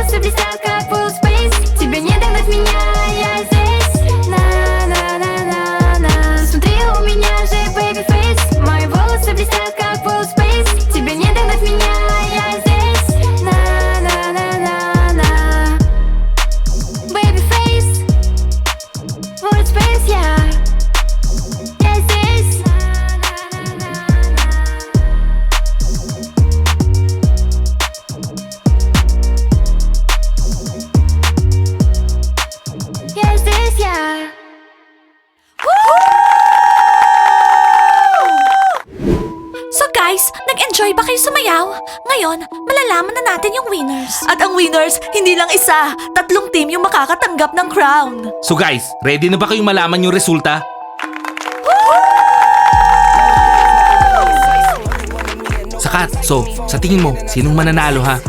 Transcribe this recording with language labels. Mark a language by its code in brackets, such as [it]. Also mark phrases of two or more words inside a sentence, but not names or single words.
[ru] блестят, как [en] full space. [ru] Тебе не догнать меня, я здесь. На-на-на-на-на. Смотри, у меня же [en] baby face. [ru] Мои волосы блестят, как [en] full space. [ru] Тебе не догнать меня, я здесь. На-на-на-на-на. [en] Baby face. Full space, yeah. [ru] Я здесь. Я здесь, я. [tl] So guys, nag-enjoy ba kayo sumayaw? Ngayon, malalaman na natin yung winners. At ang winners, hindi lang isa, 3 team yung makakatanggap ng crown. So guys, ready na ba kayong malaman yung resulta? Sakat, so, sa tingin mo, sinong mananalo ha?